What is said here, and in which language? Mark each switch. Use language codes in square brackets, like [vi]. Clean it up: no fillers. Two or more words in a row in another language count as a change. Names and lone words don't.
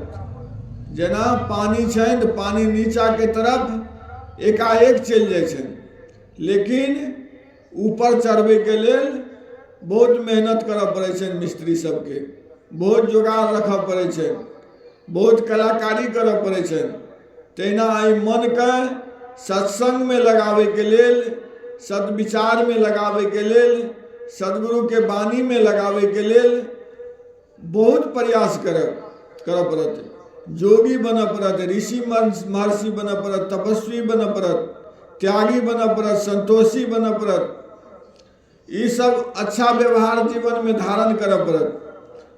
[mai] जेना पानी छनि तऽ पानी नीचा के तरफ एकाएक चलि जाइ छनि, लेकिन ऊपर चढ़बे के लेल बहुत मेहनत करऽ पड़ै छनि मिस्त्री सबके, बहुत जोगाड़ रखऽ पड़ै छनि, बहुत कलाकारी करऽ पड़ै छनि। तहिना एहि मन के सत्संग में लगावे के लेल, सद्विचार में लगावे के लेल, सदगुरु के वाणी में लगावे के लेल बहुत प्रयास करऽ पड़त। जोगी बनऽ पड़त, ऋषि महर्षि बनऽ पड़त, तपस्वी बनऽ पड़त, त्यागी बनऽ पड़त, संतोषी बनऽ पड़त। ये सब अच्छा व्यवहार जीवन में धारण करऽ पड़त।